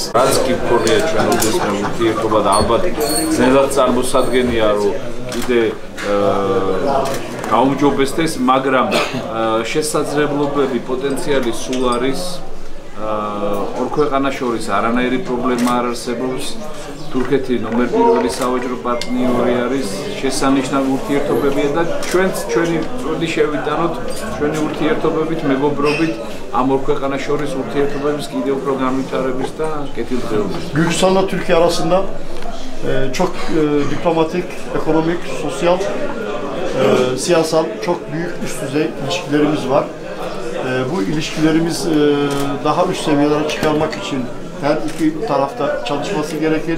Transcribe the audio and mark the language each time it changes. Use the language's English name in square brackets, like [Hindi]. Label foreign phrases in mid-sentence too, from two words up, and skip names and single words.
[Georgian] რაც კი გქონია ჩვენ უდესმე ურთიერთობა და ალბათ ძნელად წარმოსადგენია რომ კიდე გაუმჯობესდეს, მაგრამ შესაძლებლობები, პოტენციალი სულ არის. ორ ქვეყანას შორის არანაირი პრობლემა არ არსებობს. თურქეთი ნომერ პირველი სავაჭრო პარტნიორი არის, შესანიშნავი ურთიერთობებია და ჩვენი წვლილი შევიტანოთ ჩვენი ურთიერთობებით, მეგობრობით ამ ორ ქვეყანას შორის ურთიერთობების კიდევ უფრო განვითარების და კეთილდღეობის. [Turkish] Gürcistan'la Türkiye arasında çok diplomatik, ekonomik, sosyal, siyasal çok büyük üst düzey ilişkilerimiz var. Bu ilişkilerimiz daha üst seviyelere çıkarmak için her iki tarafta çalışması gerekir.